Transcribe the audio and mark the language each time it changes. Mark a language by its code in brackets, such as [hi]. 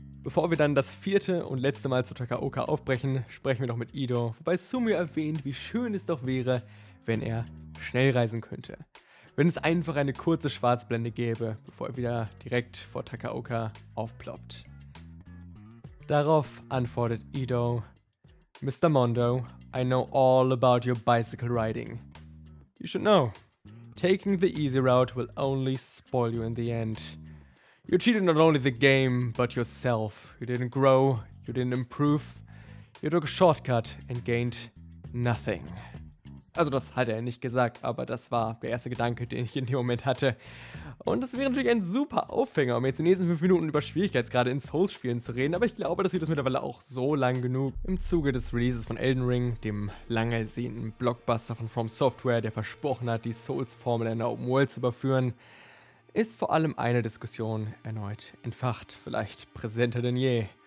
[de] Bevor wir dann das vierte und letzte Mal zu Takaoka aufbrechen, sprechen wir noch mit Ido, wobei Sumio erwähnt, wie schön es doch wäre, wenn er schnell reisen könnte. wenn es einfach eine kurze Schwarzblende gäbe, bevor er wieder direkt vor Takaoka aufploppt. Darauf antwortet Ido: Mr. [en] Mondo, I know all about your bicycle riding. You should know, taking the easy route will only spoil you in the end. You cheated not only the game, but yourself. You didn't grow, you didn't improve, you took a shortcut and gained nothing. [de] Also das hat er nicht gesagt, aber das war der erste Gedanke, den ich in dem Moment hatte. Und das wäre natürlich ein super Aufhänger, um jetzt in den nächsten 5 Minuten über Schwierigkeitsgrade in Souls-Spielen zu reden, aber ich glaube, das wird es mittlerweile auch so lang genug. Im Zuge des Releases von Elden Ring, dem lang ersehnten Blockbuster von From Software, der versprochen hat, die Souls-Formel in der Open World zu überführen, ist vor allem eine Diskussion erneut entfacht, vielleicht präsenter denn je.